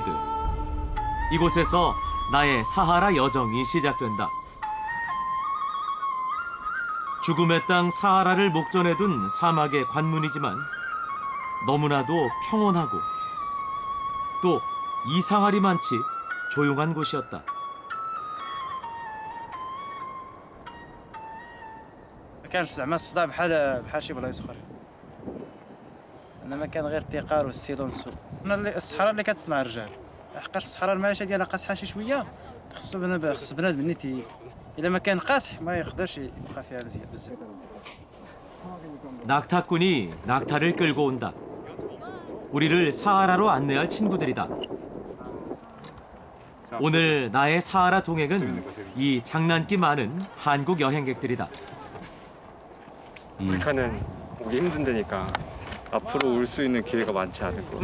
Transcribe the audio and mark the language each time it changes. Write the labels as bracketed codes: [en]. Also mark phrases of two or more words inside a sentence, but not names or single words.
[ko] 이곳에서 나의 사하라 여정이 시작된다. 죽음의 땅 사하라를 목전에 둔 사막의 관문이지만 너무나도 평온하고 또 이상하리만치 조용한 곳이었다. [ar] ما كانش زعما الصداع بحال شي بلايص اخرين انما كان غير التقار والسيلونسو الصحراء اللي كتصنع الرجال حقاش الصحراء المعيشه ديالها قاصحه شي شويه خص بنادم نيتي الا ما كان قاصح ما يقدرش يبقى فيها مزيان بزاف. [ko] 낙타꾼이 낙타를 끌고 온다. 우리를 사하라로 안내할 친구들이다. 오늘 나의 사하라 동행은 이 장난기 많은 한국 여행객들이다. 아프리카는 오기 힘든 데니까 앞으로 올 수 있는 기회가 많지 않을 거예요.